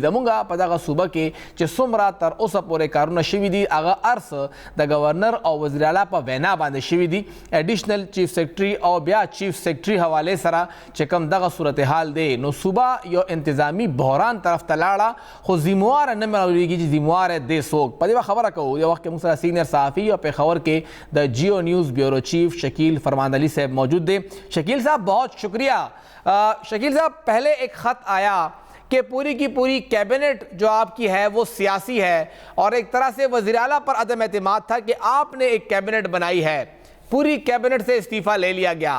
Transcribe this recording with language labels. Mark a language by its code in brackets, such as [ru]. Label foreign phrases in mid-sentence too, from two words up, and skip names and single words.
[ps] زمونږ په دغه صوبه کې چې څومره تر اوسه پورې کارونه شوي دي هغه هر څه د گورنر او وزیر اعلی په وینا باندې شوي دي. [en] Additional Chief Secretary [ps] او بیا چیف سیکرټري حوالې سره چې کوم دغه صورتحال دی نو صوبه یو انتظامی بحران طرف ته لاړه، خو ذموار نه معلومیږي چې ذموار دی څوک. په دې خبره کوو، یو وخت کې موږ سره سینئر صحافي او پېښور کې د جیو نیوز [en] bureau chief [ps] شکیل فرمان علی صاحب موجود دے. [ur] شکیل صاحب بہت شکریہ. شکیل صاحب پہلے ایک خط آیا کہ پوری کی پوری کیبنٹ جو آپ کی ہے وہ سیاسی ہے اور ایک طرح سے وزیر اعلیٰ پر عدم اعتماد تھا کہ آپ نے ایک کیبنٹ بنائی ہے، پوری کیبنٹ سے استعفیٰ لے لیا گیا.